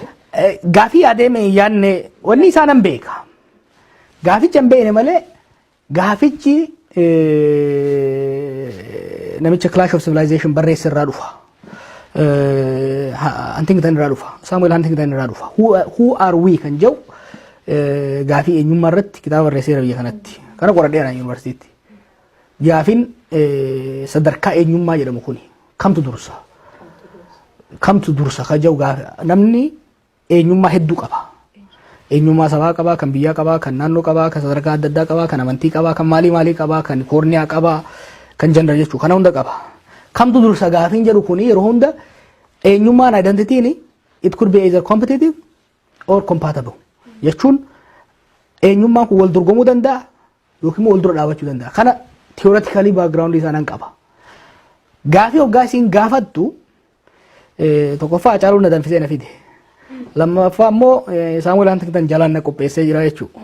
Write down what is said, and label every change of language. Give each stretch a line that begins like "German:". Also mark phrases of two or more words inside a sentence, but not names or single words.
Oromo: Gaafii yaadame yaadne wanni isaanan beeka. Gaaficha hin beekne malee gaafichi namicha Clash of Civilization barreesse irraa dhufa. Huntington irraa dhufa. Samuel Huntington irraa dhufa.
English: Who are we
Oromo: kan jedhu gaafii eenyummaa irratti kitaaba barreesseera biyya kanatti. Kana qoradheera yuunivarsiitii. Gaafiin sadarkaa eenyummaa jedhamu kuni kamtu dursa? Kamtu dursa ka jedhu namni eenyummaa hedduu qaba. Eenyummaa sabaa qaba, kan biyyaa qaba, kan naannoo qaba, kan sadarkaa adda addaa qaba, kan amantii qaba, kan maalii qaba, kan koorniyaa qaba, kan jandar jechuudha. Kana hunda qaba. Kamtu dursa gaafiin jedhu kuni yeroo hunda eenyummaan identitiin
English: it could be either competitive or compatible.
Oromo: Jechuun eenyummaan kun wal dorgomuu danda'a yookiin wal dura dhaabachuu danda'a. Kana
English: theoretically background
Oromo: isaanan qaba. Gaafii hoggaa isiin gaafattu tokkoffaa Hacaaluu na danfisee na fide. Lammaffaa immoo Saamu'eel Huntington jalaan na qopheessee jira jechuudha.